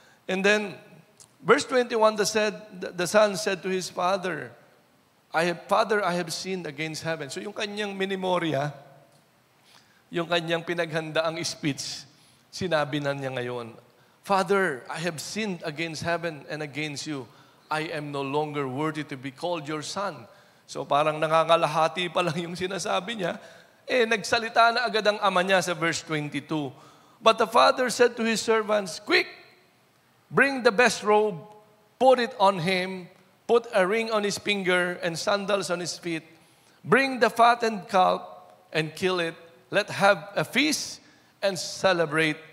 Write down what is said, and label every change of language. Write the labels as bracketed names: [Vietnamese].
[English] And then, verse 21, the son said to his father, Father, I have sinned against heaven. [Filipino] So yung kanyang minimorya, yung kanyang pinaghandaang speech, sinabi na niya ngayon, [English] Father, I have sinned against heaven and against you. I am no longer worthy to be called your son. [Filipino] So parang nangangalahati pa lang yung sinasabi niya. Nagsalita na agad ang ama niya sa verse 22. [English] But the father said to his servants, quick, bring the best robe, put it on him, put a ring on his finger and sandals on his feet. Bring the fattened calf and kill it. Let have a feast and celebrate.